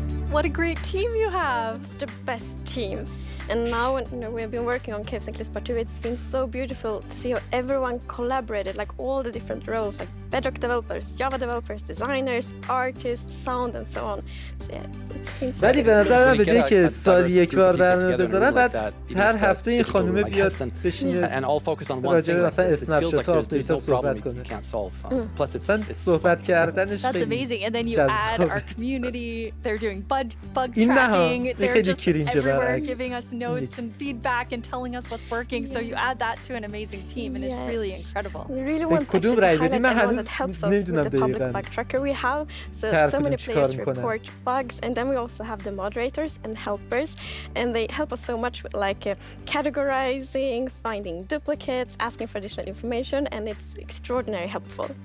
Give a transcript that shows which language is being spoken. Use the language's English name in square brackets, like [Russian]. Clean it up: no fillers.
[English] What a great team you have! The best team. And now, we've been working on Caves and Cliffs Part 2. It's been so beautiful to see how everyone collaborated, like all the different roles, like Bedrock developers, Java developers, designers, artists, sound, and so on. So yeah, it's been so [Persian] ولی به نظر من به جایی که سالی یک بار برنامه بذارن بعد هر هفته این خانومه بیاد بشینه راجع به مثلا اسنپ شات ها آپدیت ها صحبت کنه. مثلا صحبت کردنش خیلی جذابه. این نه ها خیلی کرینجه برعکس. [English] Notes and feedback and telling us what's working, so you add that to an amazing team, and it's really incredible. We really want to highlight everyone that helps us with the public bug tracker we have. So many players report bugs, and then we also have the moderators and helpers, and they help us so much with like categorizing, finding duplicates, asking for additional information, and it's extraordinarily helpful.